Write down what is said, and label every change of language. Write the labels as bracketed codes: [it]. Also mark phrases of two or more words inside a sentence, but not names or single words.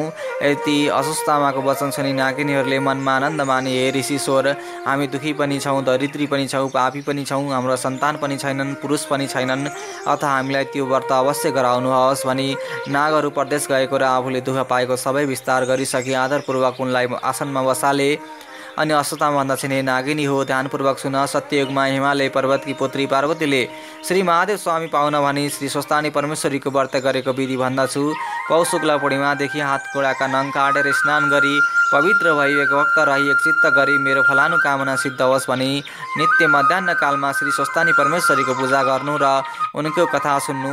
[ne] यति अवस्थामाको वचन सुनि नागिनीहरूले मनमा आनन्द माने, हे ऋषिश्वर, हामी दुखी पनि छौँ, दरिद्री पनि छौँ, पापी पनि छौँ, हाम्रो सन्तान पनि छैनन्, पुरुष पनि छैनन्, अथ हामीलाई त्यो व्रत अवश्य गराउनुहोस् भनी नागहरू परदेश गएको र आफूले दुःख पाएको सबै विस्तार गरिसके आदरपूर्वक उनलाई आसनमा बसाले। अनि अश्वत्थामा भन्दछन्, हे नागिनी हो, ध्यानपूर्वक सुन। सत्ययुगमा हिमालय पर्वतकी पुत्री पार्वतीले श्री महादेव स्वामी पाउन भनी श्री स्वस्थानी परमेश्वरीको व्रत गरेको विधि भन्दछु। पौष शुक्ल पूर्णिमादेखि हात खुट्टाका नङ काटेर स्नान गरी पवित्र भई एक भक्त रही एक चित्त गरी मेरो फलानु कामना सिद्ध होस् भनी नित्य मध्याह्न कालमा श्री स्वस्थानी परमेश्वरीको पूजा गर्नु र उनको कथा सुन्नु।